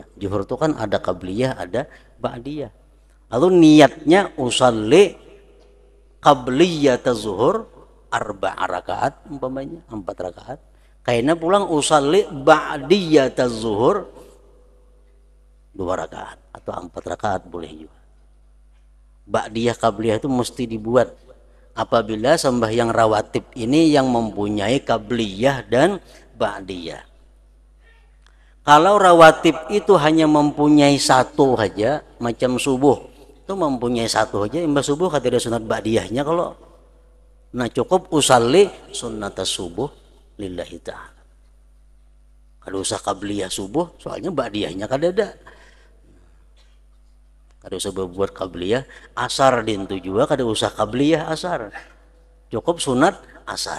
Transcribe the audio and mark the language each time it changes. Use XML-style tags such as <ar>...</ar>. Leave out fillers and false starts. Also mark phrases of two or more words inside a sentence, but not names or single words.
<bjn>Zuhur itu kan ada qabliyah, ada ba'diyah. Lalu niatnya</bjn> <ar>usalli qabliyataz zuhur</ar> <bjn>4 rakaat umpamanya, 4 rakaat. Kayaknya pulang</bjn> <ar>usalli ba'diyataz zuhur</ar> <bjn>2 rakaat atau 4 rakaat boleh juga. Ba'diyah qabliyah itu mesti dibuat apabila sembahyang rawatib ini yang mempunyai qabliyah dan ba'diyah. Kalau rawatib itu hanya mempunyai 1 saja, macam subuh itu mempunyai 1 saja, imbas subuh kada ada sunat ba'diyahnya. Kalau nah cukup</bjn> <ar>usalli sunnatas subuh lillahi ta'ala.</ar> <bjn>Kada usah qabliyah subuh, soalnya ba'diyahnya kada ada. Kada usah buat qabliyah asar dintu juga, kada usah qabliyah asar, cukup sunat asar.</bjn>